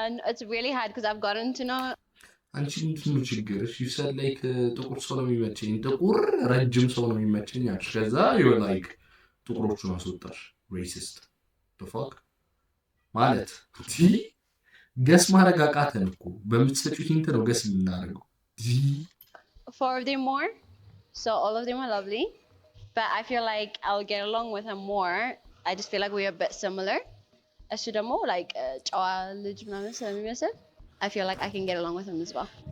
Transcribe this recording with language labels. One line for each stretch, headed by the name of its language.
English: It's really hard because I've gotten to know
Amharic: አንቺ ምንድን ነው ችግርሽ
English: you said like
Amharic: ጥቁር ሰው ነው የሚመቸኝ ጥቁር ረጅም ሰው ነው የሚመቸኝ አልሽ ከዛ
English: you're like
Amharic: ጥቁሮቹን አስወጣሽ
English: racist the fuck
Amharic: ማለት ገስ ማድረግ አቃተን እኮ በምትሰጪው ሂንት ነው ገስ የምናደርገው
English: 4 of them more, so all of them are lovely, but I feel like I'll get along with him more. I just feel like we're a bit similar.
Amharic: እሱ ደግሞ
English: like
Amharic: ጨዋ ልጅ ምናምን ስለሚመስል
English: I feel like I can get along with him as well.